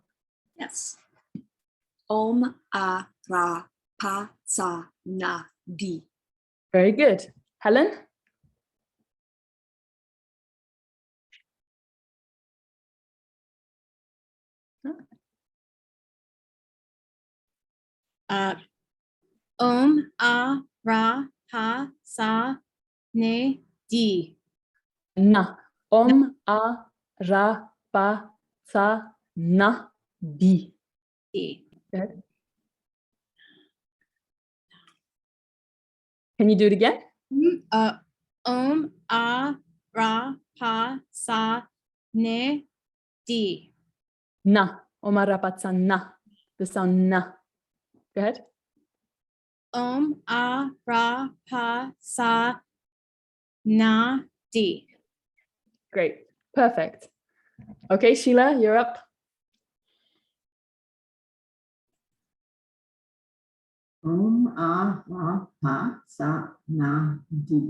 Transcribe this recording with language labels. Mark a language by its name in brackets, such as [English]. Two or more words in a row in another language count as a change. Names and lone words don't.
[Sanskrit] Yes. Om A Ra Pa Ta Na Di. [English] Very good. Helen? [Sanskrit] Om A Ra Pa Sa Ne Di. Na. Om A Ra Pa Sa Na Di. [English] Good. Can you do it again? [Sanskrit] Om A Ra Pa Sa Ne Di. Na. Om A Ra Pa Sa Na. [English] The sound na. Go ahead. [Sanskrit] Om A Ra Pa Sa Na Di. [English] Great. Perfect. Okay, Sheila, you're up. [Sanskrit] Om A Ra Pa Sa Na Di.